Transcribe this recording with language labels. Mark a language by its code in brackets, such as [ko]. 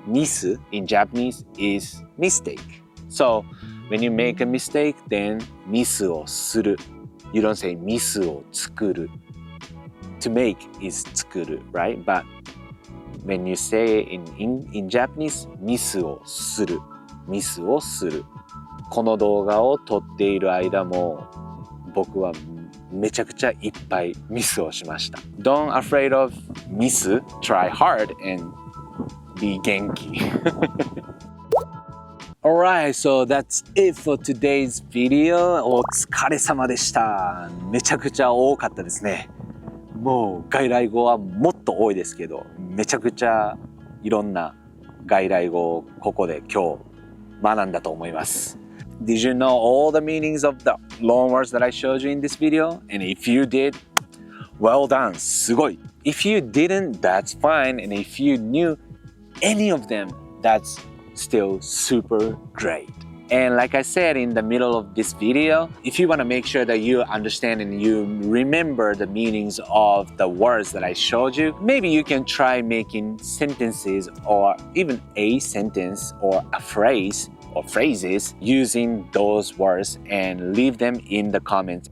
[en] Miss in Japanese is mistake. So when you make a mistake, then [ja] ミスをする. [en] You don't say [ja] ミスを作る. [en] To make is [ja] 作る, [en] right? But when you say in Japanese, [ja] ミスをする. ミスをする. この動画を撮っている間も僕はめちゃくちゃいっぱいミスをしました. [en] Don't afraid of ミス. Try hard and be 元気. Alright, so that's it for today's video. [ja] お疲れ様でした. めちゃくちゃ多かったですね.もう外来語はもっと多いですけど、めちゃくちゃいろんな外来語をここで今日学んだと思います. [en] Did you know all the meanings of the loan words that I showed you in this video? And if you did, well done, すごい. If you didn't, that's fine. And if you knew any of them, that's still super great. And like I said in the middle of this video, if you want to make sure that you understand and you remember the meanings of the words that I showed you, maybe you can try making sentences or even a sentence or a phrase or phrases using those words and leave them in the comments.